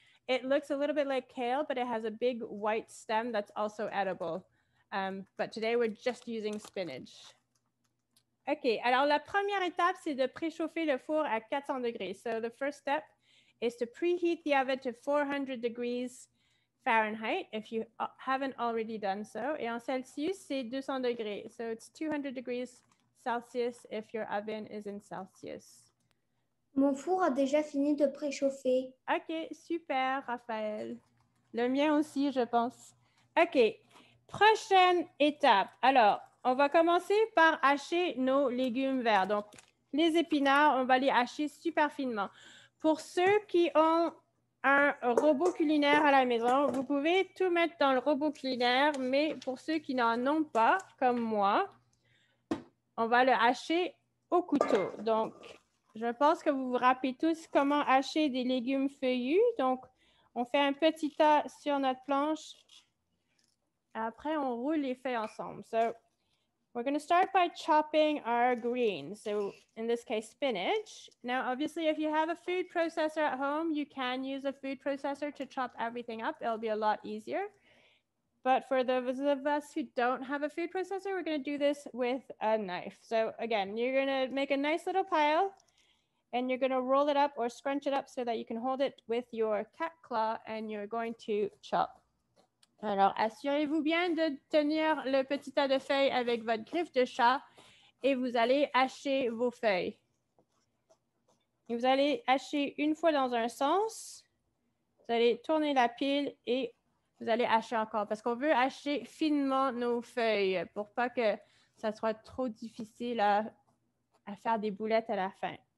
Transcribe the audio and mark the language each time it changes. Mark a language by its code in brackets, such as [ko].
[en] It looks a little bit like kale, but it has a big white stem that's also edible. But today we're just using spinach. [fr] OK, alors la première étape, c'est de préchauffer le four à 400 degrés. [en] So the first step is to preheat the oven to 400 degrees Fahrenheit if you haven't already done so. [fr] Et en Celsius, c'est 200 degrés. [en] So it's 200 degrees Celsius if your oven is in Celsius. [fr] Mon four a déjà fini de préchauffer. OK, super, Raphaël. Le mien aussi, je pense. OK, prochaine étape. Alors, on va commencer par hacher nos légumes verts. Donc, les épinards, on va les hacher super finement. Pour ceux qui ont un robot culinaire à la maison, vous pouvez tout mettre dans le robot culinaire, mais pour ceux qui n'en ont pas, comme moi, on va le hacher au couteau. Donc, je pense que vous vous rappelez tous comment hacher des légumes feuillus. Donc, on fait un petit tas sur notre planche. Après, on roule les feuilles ensemble. [en] So, we're going to start by chopping our greens. So, in this case, spinach. Now, obviously, if you have a food processor at home, you can use a food processor to chop everything up. It'll be a lot easier. But for those of us who don't have a food processor, we're going to do this with a knife. So, again, you're going to make a nice little pile. And you're going to roll it up or scrunch it up so that you can hold it with your cat claw and you're going to chop. [fr] Alors, assurez-vous bien de tenir le petit tas de feuilles avec votre griffe de chat et vous allez hacher vos feuilles. Et vous allez hacher une fois dans un sens, vous allez tourner la pile et vous allez hacher encore parce qu'on veut hacher finement nos feuilles pour pas que ça soit trop difficile à faire des boulettes à la fin.